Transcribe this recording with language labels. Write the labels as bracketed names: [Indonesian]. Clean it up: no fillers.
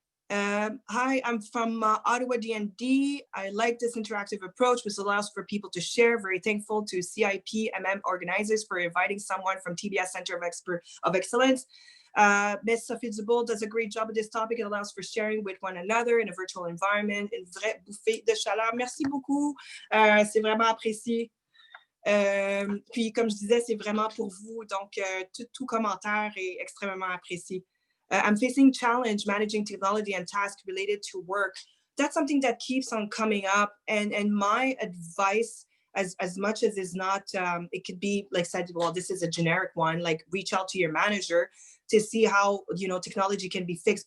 [English] Hi, I'm from Ottawa, DND. I like this interactive approach, which allows for people to share. Very thankful to CIPMM organizers for inviting someone from TBS Center of Excellence. Ms. Sophie Dubourg does a great job with this topic. It allows for sharing with one another in a virtual environment. [French] Une vraie bouffée de chaleur. Merci beaucoup. C'est vraiment apprécié. Puis, comme je disais, c'est vraiment pour vous. Donc, tout commentaire est extrêmement apprécié. [English] I'm facing challenge managing technology and tasks related to work. That's something that keeps on coming up. And my advice, as much as is not, it could be like said, well, this is a generic one, like reach out to your manager to see how, you know, technology can be fixed.